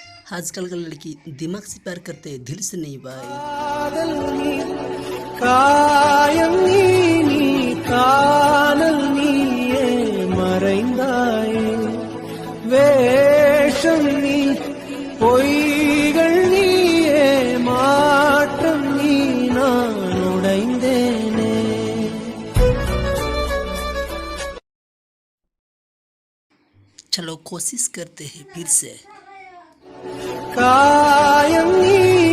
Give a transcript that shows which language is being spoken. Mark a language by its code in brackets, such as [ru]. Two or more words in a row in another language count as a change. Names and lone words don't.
[hi] आजकल का लड़की दिमाग से प्यार करते दिल से नहीं भाई। [ta] காதல் நீ காயம் நீ நீ காணல் நீயே மறைந்தாயே வேஷம் நீ பொய்கள் நீயே மாற்றம் நீ நான் உடைந்தேனே [hi] चलो कोशिश करते हैं फिर से। [ta] காயம் நீ